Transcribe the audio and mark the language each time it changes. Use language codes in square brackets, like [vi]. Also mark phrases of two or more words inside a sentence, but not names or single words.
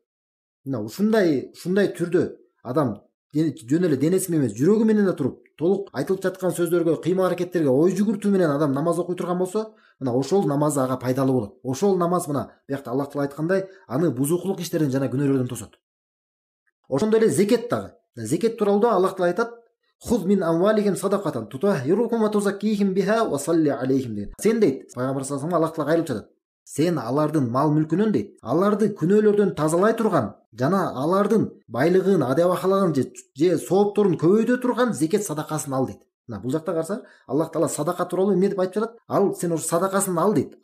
[ky] Мына ушундай түрдө адам жөн эле денеси менен эмес, жүрөгү менен да туруп, толук айтылып жаткан сөздөргө, кыймыл-аракеттерге ой жүгүртүү менен адам намаз окуй турган болсо, мына ошол намаз ага пайдалуу болот. Ошол намаз мына биякта Аллах Таала айткандай, аны бузукулук иштерден жана күнөөлөрдөн тосот. Ошондой эле зекет дагы. Зекет тууралуу да Аллах Таала айтат: [ar] "خذ من أموالهم صدقة تطهركم وتزكيهم بها وصل عليهم" дейт. [ky] Сен дейт, пайгамбар [ar] صلى الله عليه [ky] Аллах Таала кайрылып жатат. Сен алардын мал мүлкүнөн дейт, аларды күнөөлөрдөн тазалай турган жана алардын байлыгын, адабахалагын же соопторун көбөйтө турган зекет садакасын ал дейт. Мына бул жакта караса, Аллах Таала садака тууралуу эмне деп айтып жатат? Ал сен ошо садакасын ал дейт.